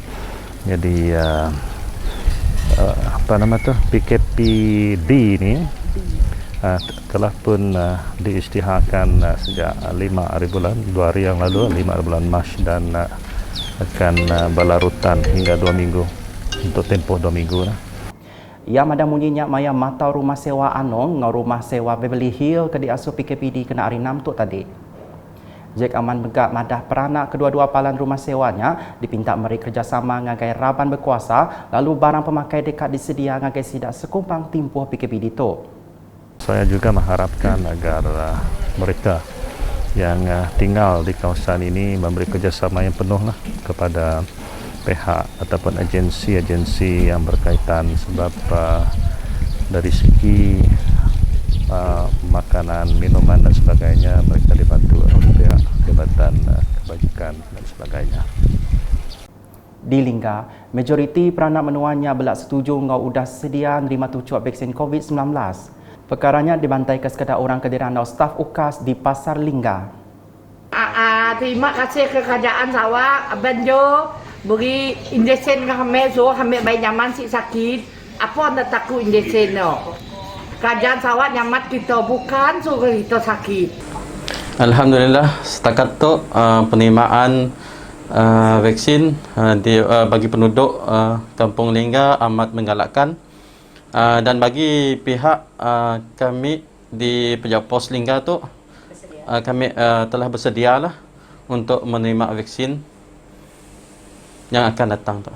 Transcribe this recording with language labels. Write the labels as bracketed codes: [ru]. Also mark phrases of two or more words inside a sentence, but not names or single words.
[ms] Jadi PKPD ini telah pun diisytiharkan sejak 5 hari bulan 2 hari yang lalu, 5 bulan Mac, dan akan berlarutan hingga 2 minggu untuk tempoh 2 minggu lah. [iba] Ia madah munyinya maya matau rumah sewa anong ngau rumah sewa Beverly Hill ke diasuh PKPD kena arinam tu tadi. Jack Aman begak madah peranak kedua-dua palan rumah sewanya dipinta meri kerjasama ngagai raban berkuasa lalu barang pemakai dekat disedia ngagai sidak sekumpang timpuh PKPD tu. [ms] Saya juga mengharapkan agar mereka yang tinggal di kawasan ini memberi kerjasama yang penuh lah kepada pihak ataupun agensi-agensi yang berkaitan, sebab dari segi makanan, minuman dan sebagainya mereka dibantu oleh pihak Jabatan Kebajikan dan sebagainya. [iba] Di Lingga, majoriti peranak menuanya belak setuju ngau udah sedia nerima tujuh vaksin COVID-19. Perkaranya dibantai ke sekedar orang kedirandau staf UKAS di Pasar Lingga. [ms] Terima kasih ke kerajaan Sarawak, Abang Jo beri injection ke kami, so kami baik nyaman si sakit. Apa anda takut injection no? Kerajaan Sarawak nyamat kita, bukan so kita sakit. Alhamdulillah, setakat tu penerimaan vaksin bagi penduduk Kampung Lingga amat menggalakkan, dan bagi pihak kami di Pejabat Pos Lingga tu kami telah bersedia lah untuk menerima vaksin yang akan datang tu.